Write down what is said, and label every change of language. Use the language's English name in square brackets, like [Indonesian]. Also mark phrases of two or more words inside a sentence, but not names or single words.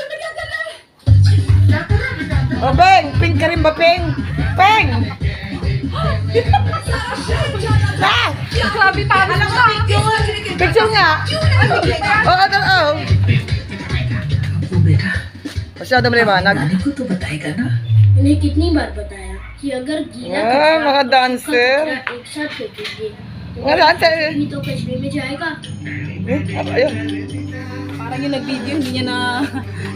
[Filipino] Oh, Peng! Pink ka rin ba, Peng? Peng! Ah! Grabe, parang lang ka. Picture nga! Oo, oo. Masyado maliwanag. [Hindi] उन्हें कितनी बार बताया कि अगर गीला [Filipino] Ah, mga [Hindi] कचरा [Filipino] dancer. [Hindi] एक साथ फेंकेंगे [Filipino] Mga dancer. [Hindi] भी तो कचरे में जाएगा। [Filipino] Ayun. Parang yung nag-video, hindi niya na